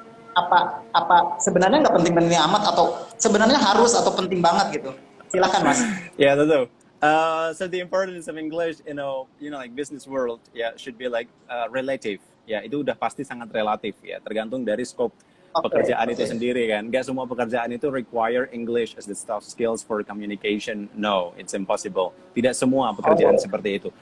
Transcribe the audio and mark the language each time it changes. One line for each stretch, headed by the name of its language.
Indonesian: Apa sebenarnya nggak penting-penting amat atau sebenarnya harus atau penting banget gitu? Silakan Mas. Ya, tentu.
English: So the importance of English, like business world, should be like relative.
Indonesian: Ya, itu udah pasti sangat relatif ya, tergantung dari scope pekerjaan itu sendiri kan. Nggak semua pekerjaan itu
English: require English as the soft skills for communication. No, it's impossible.
Indonesian: Tidak semua pekerjaan seperti itu.